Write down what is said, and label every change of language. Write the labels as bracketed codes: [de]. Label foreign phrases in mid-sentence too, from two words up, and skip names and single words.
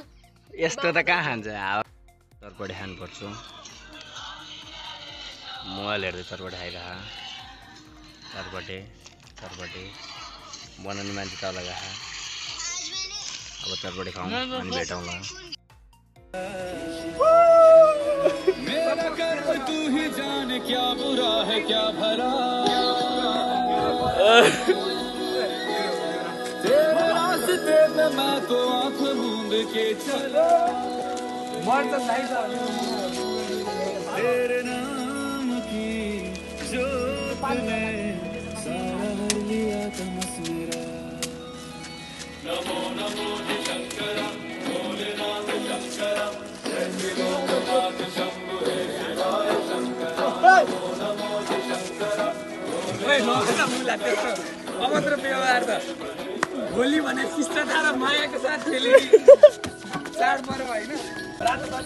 [ne] यस्तो त कहाँ खान्छ चारपटे खानुपर्छ मोबाइल हेर्दै चारपटे खाइरह चारपटे चारपटे बनाउने मान्छे तल गए अब चारपटे खाउँ अनि भेटौँला [hi] तू ही जाने क्या बुरा है क्या भला तेरे रास्ते पे मैं तो आँख मूंद के चला तेरे नाम की जोत ने सारा भर लिया तमस मेरा नमो नमो शंकर भोलेनाथ शंकर लोकनाथ शंभु हे शिवाय शंकर नमो नमो शंकर [ne] अभद्र व्यवहार त होली भने शिष्टता र मायाको साथ खेले चाडपर्व होइन रातो